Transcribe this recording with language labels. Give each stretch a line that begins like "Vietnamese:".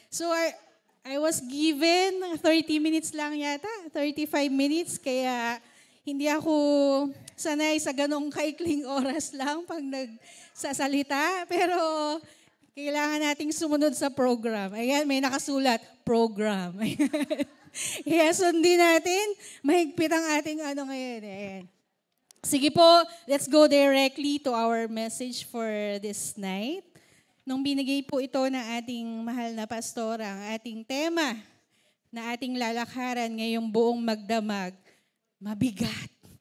English: So, I was given 30 minutes
Filipino: lang yata, 35 minutes, kaya hindi ako sanay sa ganong kaikling oras lang pag nagsasalita. Pero kailangan nating sumunod sa program. Ayan, may nakasulat, program. Kaya sundin natin, mahigpit ang ating ngayon. Ayan. Sige po,
English: let's go directly to our message for this night.
Filipino: Nung binigay po ito ng ating mahal na pastor, ang ating tema na ating lalakaran ngayong buong magdamag, mabigat.